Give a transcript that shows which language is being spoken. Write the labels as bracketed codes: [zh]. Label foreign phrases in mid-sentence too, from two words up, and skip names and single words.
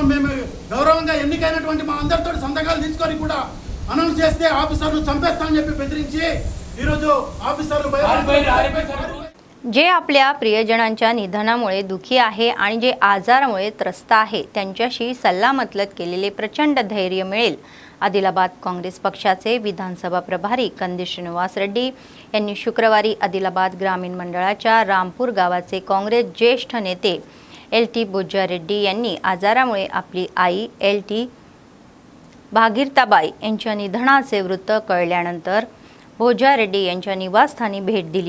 [te] మేము గౌరవంగా ఎన్నికైనటువంటి మా అందరితో సంతకాలు తీసుకొని కూడా అనౌన్స్ చేస్తే ఆఫీసర్లు చంపేస్తామని చెప్పి బెదిరించి ఈరోజు ఆఫీసర్లు [mr] जे आपल्या प्रियजनांच्या निधनामुळे दुःखी आहे आणि जे आजारामुळे त्रस्त आहे त्यांच्याशी सल्लामसलत केलेले प्रचंड धैर्य मिळेल. आदिलाबाद काँग्रेस पक्षाचे विधानसभा प्रभारी कंदी श्रीनिवास रेड्डी यांनी शुक्रवारी आदिलाबाद ग्रामीण मंडळाच्या रामपूर गावाचे काँग्रेस ज्येष्ठ नेते LT बोज्जा रेड्डी यांनी आजारामुळे आपली आई LT भागीरथाबाई यांच्या निधनाचे वृत्त कळल्यानंतर बोज्जा रेड्डी यांच्या निवासस्थानी भेट दिली.